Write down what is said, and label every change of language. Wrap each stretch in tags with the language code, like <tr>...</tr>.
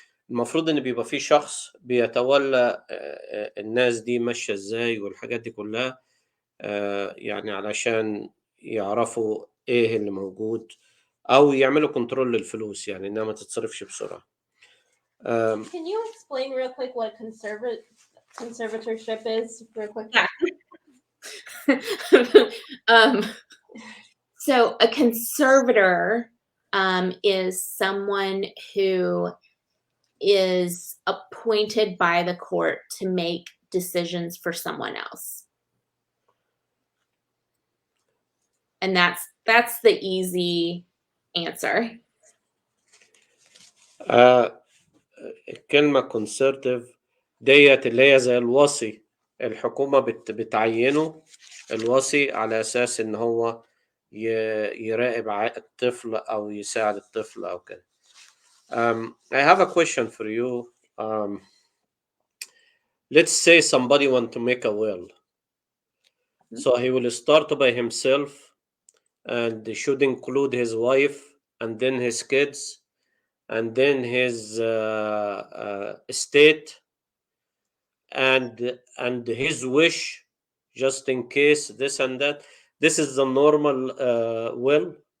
<ar>المفروض إن بيبقى في شخص بيتولى الناس دي ماشية إزاي والحاجات دي كلها، يعني علشان يعرفوا إيه اللي موجود أو يعملوا كنترول للفلوس، يعني إنها ما تتصرفش بسرعة.</ar> <en>Can you explain real quick what conservatorship is real quick? Yeah. So a conservator is someone who is appointed by the court to make decisions for someone else. And that's the easy answer.</en> <ar>الكلمة conservative ديت اللي هي زي الوصي، الحكومة بتعينه الوصي على أساس إن هو يراقب الطفل أو يساعد الطفل أو كده.</ar> <en>I have a question for you. Let's say somebody want to make a will. So he will start by himself and should include his wife and then his kids and then his estate and his wish, just in case this and that. This is the normal will.</en>